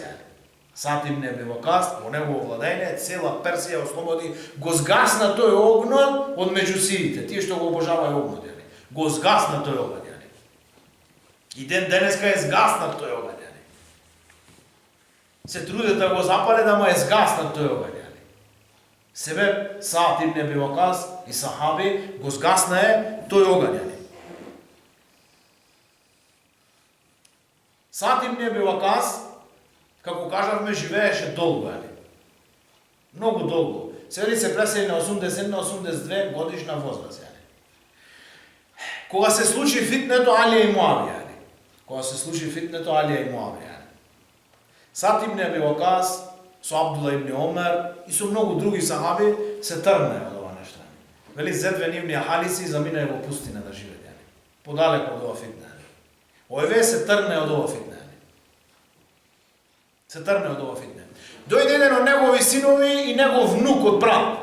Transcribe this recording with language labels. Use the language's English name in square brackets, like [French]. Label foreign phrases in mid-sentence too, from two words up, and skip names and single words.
[Macedonian] Сад ибн Аби Вакас, во негово владење, цела Персија ослободи, го згасна тој огнот од меѓусиите, тие што го обожаваја огнот. Го згасна тој огнот. И ден денеска е згаснат тој оган. Се трудат да го запалят, ама е згаснат тој оган. Себе Саад ибн Аби Вакас и сахаби го згаснае тој оган. Саад ибн Аби Вакас, како кажавме, живееше долго. Многу долго. Сега се пресели на 80-82 годишна возраст. Кога се случи фитнето Алија и Муавија. Саад ибн Аби Вакас со Абдула ибн Омер и со многу други сахаби се тргнаа од ова нешто. Вели зедве нивни халици заминаа во пустина да живеат. Подалеку од ова фитне. Овие се тргнаа од ова фитне. Дојде еден од негови синови и негов внук од брат.